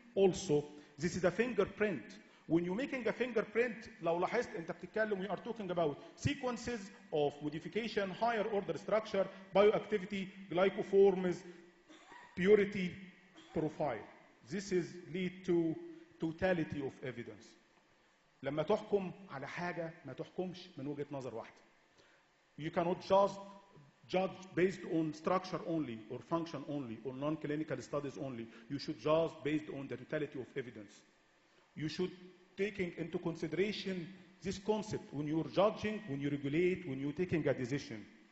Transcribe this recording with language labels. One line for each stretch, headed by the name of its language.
English: Also, this is a fingerprint. When you're making a fingerprint,
Arabic: لو لاحظت انت بتتكلم
English: we are talking about sequences of modification, higher order structure, bioactivity, glycoforms, purity, profile. This is lead to totality of evidence.
Arabic: لما تحكم على حاجة ما تحكمش من وجهة نظر واحدة.
English: You cannot just judge based on structure only or function only or non-clinical studies only. You should judge based on the totality of evidence. You should taking into consideration this concept when you're judging, when you regulate, when you're taking a decision.